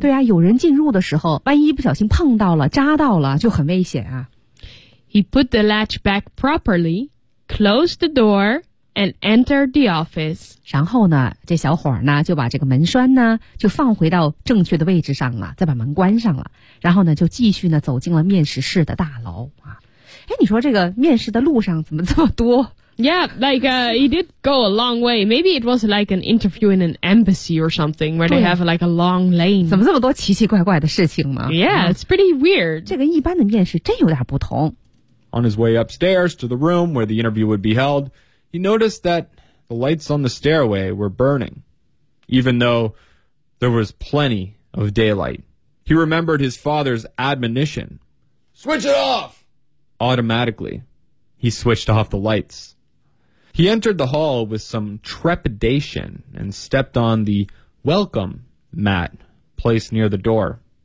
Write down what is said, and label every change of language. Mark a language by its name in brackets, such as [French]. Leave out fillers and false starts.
[Chinese] 对啊，有人进入的时候，万一不小心碰到了、扎到了，就很危险啊。 [English] He put the latch back properly, closed the door. And entered the office. [Chinese] 然后呢，这小伙呢就把这个门栓呢就放回到正确的位置上了，再把门关上了。然后呢，就继续呢走进了面试室的大楼啊。哎，你说这个面试的路上怎么这么多 [English] Yeah, like he did go a long way. Maybe it was like an interview in an embassy or something where they have like a long lane. [Chinese] 怎么这么多奇奇怪怪的事情呢 [English] Yeah, it's pretty weird. [Chinese] 这跟一般的面试真有点不同。 [English] On his way upstairs to the room where the interview would be held, he noticed that the lights on the stairway were burning, even though there was plenty of daylight. He remembered his father's admonition. Switch it off! Automatically, he switched off the lights. He entered the hall with some trepidation and stepped on the welcome mat placed near the door.